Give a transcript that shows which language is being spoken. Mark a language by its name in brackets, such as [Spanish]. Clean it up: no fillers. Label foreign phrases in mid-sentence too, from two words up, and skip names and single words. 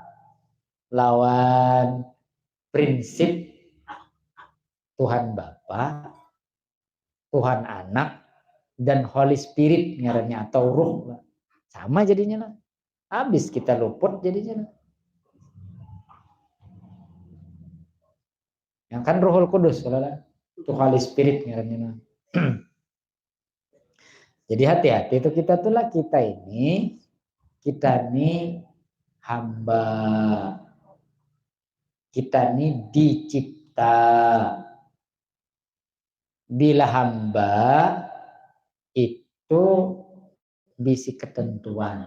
[Banjar] Lawan prinsip Tuhan Bapa, Tuhan Anak, dan [English] Holy Spirit [Banjar] ngarannya atau ruh. Sama jadinya lah. Habis kita luput jadinya lah. Yang kan [Arabic] روح القدس [Banjar] itu [English] Holy Spirit [Banjar] ngarannya. Jadi hati-hati itu kita ini hamba, kita ini dicipta. Bila hamba itu bisi ketentuan.